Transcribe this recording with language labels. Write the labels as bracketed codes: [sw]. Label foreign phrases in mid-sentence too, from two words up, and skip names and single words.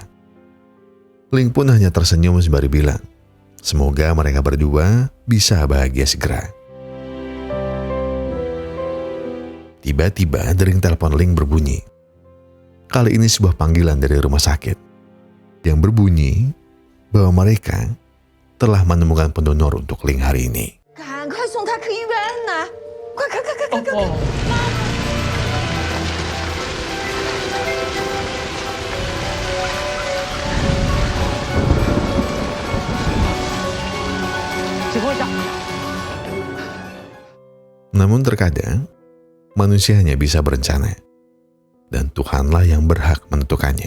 [id] Ling pun hanya tersenyum sembari bilang, semoga mereka berdua bisa bahagia segera. Tiba-tiba dering telepon Ling berbunyi. Kali ini sebuah panggilan dari rumah sakit yang berbunyi bahwa mereka telah menemukan pendonor untuk Ling hari ini. [zh] 赶快送他去医院呐！快！ [id] Namun terkadang manusia hanya bisa berencana dan Tuhanlah yang berhak menentukannya.